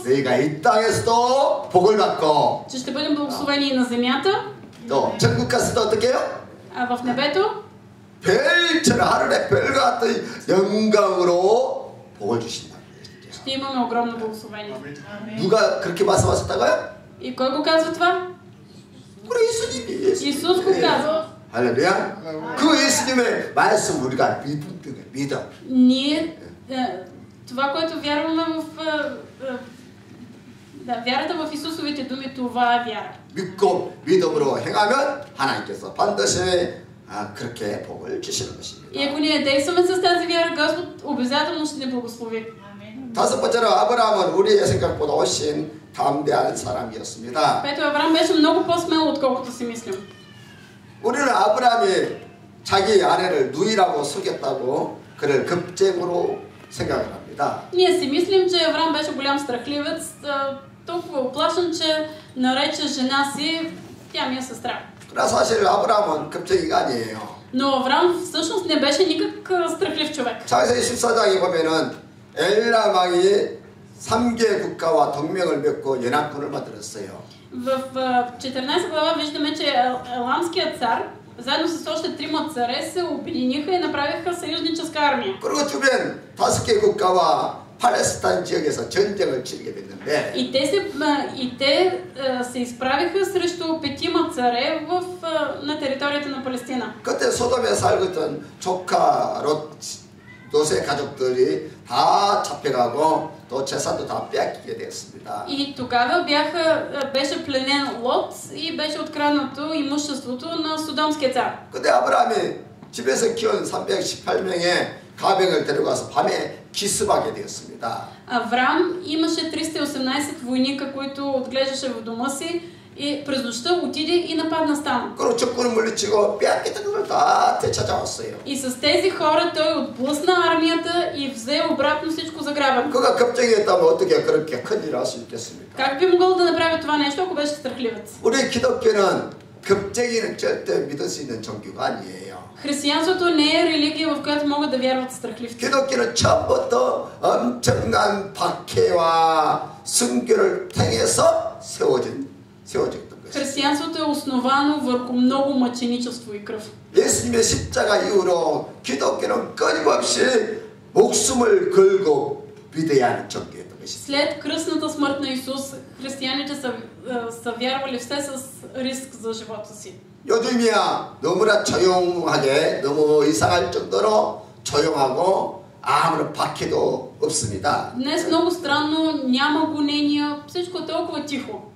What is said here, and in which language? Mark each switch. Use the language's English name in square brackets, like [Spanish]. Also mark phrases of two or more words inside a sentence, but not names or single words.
[Korean] 너희가 이 땅에서도 복을 받고 [Bulgarian] Че ще бъдем благословени и на земята, [Korean] 또 천국 가서도 어떻게 해요? [Bulgarian] а в небето [Korean] 별처럼 하늘의 별 같은 영광으로 복을 주신다. [Bulgarian] ще имаме огромно благословение. [Korean] 누가 그렇게 말씀하셨다고요? [Bulgarian] И кой го казва това? [Korean] 우리 예수님이. [Bulgarian] Исус го казва. [Korean] 할렐루야. 그 예수님의 말씀 우리가 믿어. [Bulgarian] Ние, това, което вярваме вярата в Исусовите думи, това е вяра. [Korean] 믿고 믿음으로 행하면 하나님께서 반드시 그렇게 복을 주시는 것입니다. [Bulgarian] И ако ние действаме с тази вяра, Господ обязателно ще ни благослови. [Korean] 다섯 번째로 아브라함은 우리의 생각보다 훨씬 담대한 사람이었습니다. [Bulgarian] Пето, Авраам беше много по-смел, отколкото си мислим. [Korean] 우리는 아브라함이 자기 아내를 누이라고 속였다고 그를 급쟁으로 생각을 합니다. [Bulgarian] Ние си мислим, че Авраам беше голям страхливец, толкова оплашен, че нарече жена си, тя ми е сестра. [Korean] 그러나 사실 아브라함은 급쟁이가 아니에요. [Bulgarian] Но Авраам всъщност не беше никак страхлив човек. [Korean] 창세기 14장에 보면은 엘람 왕이 3개 국가와 동맹을 맺고 연합군을 만들었어요. [Bulgarian] В 14 глава виждаме, че еламският цар, заедно с още 3 царе, се обединиха и направиха съюзническа армия. [Korean] 그리고 주변 5개 국가와 팔레스타인 지역에서 전쟁을 치르게 됐는데 [Bulgarian] И те се изправиха срещу 5 царе на територията на Палестина. [Korean] 그때 소돔에 살고 있던 조카 도세 가족들이 다 잡혀가고 또 재산도 다 빼앗기게 되었습니다. [Bulgarian] И тогава беше пленен Лот и беше откраднато имуществото на Содомския цар. [Korean] 근데 아브라함이 집에서 키운 318명의 가병을 데려가서 밤에 기습하게 되었습니다. [Bulgarian] Авраам имаше 318 войника, които отглеждаше в дома си и през нощта отиде и нападна стана. [Korean] 그리고 적군을 물리치고 빼앗겼던 것을 다 되찾아왔어요. [Bulgarian] И с тези хора той отблъсна армията и взе обратно всичко заграбено. [Korean] 그가 겁쟁이였다면 어떻게 그렇게 큰일을 할 수 있겠습니까? [Bulgarian] Как би могъл да направи това нещо, ако беше страхливец? [Korean] 우리 기독교는 겁쟁이는 절대 믿을 수 있는 종교가 아니에요. [Bulgarian] Християнството не е религия, в която могат да вярват страхливци. [Korean] 기독교는 처음부터 엄청난 박해와 순교를 통해서 세워졌던 것이죠. [Bulgarian] Християнството е основано върху много мъченичество и кръв. [Korean] 예수님의 십자가 이후로 기독교는 끊임없이 목숨을 걸고 믿어야 하는 종교였던 것이죠. [Bulgarian] След кръстната смърт на Исус, християните са вярвали все с риск за живота си. [Korean] 요즘이야 너무나 조용하게 너무 이상할 정도로 조용하고 아무런 박해도 없습니다. [Bulgarian] Днес много странно, няма гонения, всичко е толкова тихо.